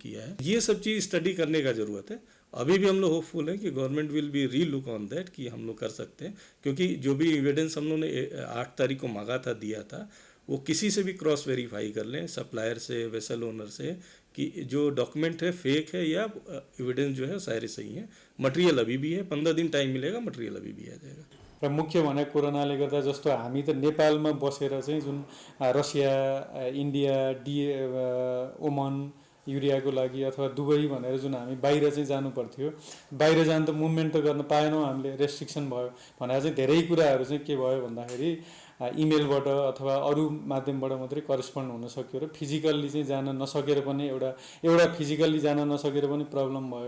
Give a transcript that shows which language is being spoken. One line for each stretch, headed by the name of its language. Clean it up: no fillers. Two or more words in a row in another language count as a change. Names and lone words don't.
Hindi: ये सब चीज़ स्टडी करने का ज़रूरत है। अभी भी हम लोग होपफुल हैं कि
English: government will be re look on that
Hindi: कि हम लोग कर सकते हैं, क्योंकि जो भी एविडेंस हम लोगों ने 8 तारीख को मांगा था, दिया था, वो किसी से भी
English: cross verify
Hindi: कर लें, सप्लायर से,
English: vessel owner
Hindi: से, कि जो डॉक्यूमेंट है फेक है या एविडेंस जो है सारे सही है। मटेरियल अभी भी है, 15 दिन टाइम मिलेगा, मटेरियल अभी भी आ जाएगा।
Nepali: र मुख्य भने कोरोनाले गर्दा जस्तो हामी त नेपालमा बसेर चाहिँ जुन रसिया, इन्डिया, ओमन युरियाको लागि अथवा दुबई भनेर जुन हामी बाहिर चाहिँ जानु पर्थ्यो, बाहिर जानु त मुभमेन्ट त गर्न पाएनौँ, हामीले रेस्ट्रिक्सन भयो भनेर चाहिँ धेरै कुराहरू चाहिँ के भयो भन्दाखेरि इमेलबाट अथवा अरू माध्यमबाट मात्रै करेस्पोन्ड हुन सक्यो र फिजिकल्ली चाहिँ जान नसकेर पनि एउटा फिजिकल्ली जान नसकेर पनि प्रब्लम भयो।